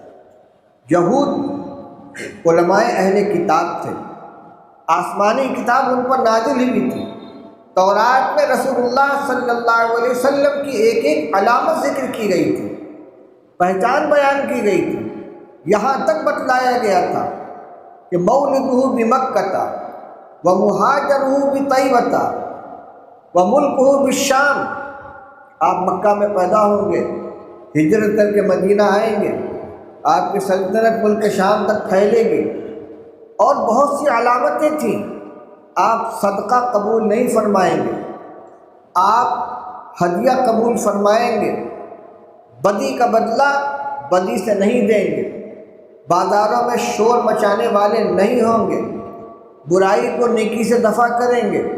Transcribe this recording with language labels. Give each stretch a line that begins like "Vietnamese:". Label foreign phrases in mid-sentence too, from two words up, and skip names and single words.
Urdu: یہود علماء اہل کتاب تھے، آسمانی کتاب ان پر نازل ہوئی تھی، تورات میں رسول اللہ صلی اللہ علیہ وسلم کی ایک ایک علامت ذکر کی گئی تھی، پہچان بیان کی گئی تھی، یہاں تک بتلایا گیا تھا کہ
Arabic: مولدہ بمکہ ومہاجرہ بطیبہ وملکہ بالشام،
Urdu: آپ مکہ میں پیدا ہوں گے، ہجرت کر کے مدینہ آئیں گے، آپ کی سلطنت ملک شام تک پھیلے گی، اور بہت سی علامتیں تھیں۔ آپ صدقہ قبول نہیں فرمائیں گے، آپ ہدیہ قبول فرمائیں گے، بدی کا بدلہ بدی سے نہیں دیں گے، بازاروں میں شور مچانے والے نہیں ہوں گے، برائی کو نیکی سے دفع کریں گے۔